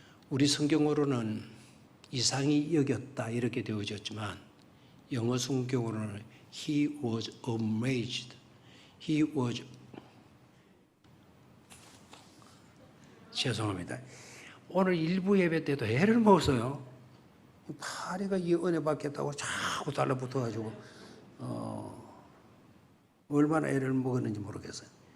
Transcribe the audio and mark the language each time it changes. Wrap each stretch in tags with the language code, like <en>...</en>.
<ko>우리 성경으로는 이상히 여겼다 이렇게 되어졌지만 영어 성경으로는</ko> <en>He was amazed. He was</en> <ko>죄송합니다. 오늘 일부 예배 때도 애를 먹었어요. 파리가 이 은혜 받겠다고 자꾸 달라붙어가지고 얼마나 애를 먹었는지 모르겠어요.</ko>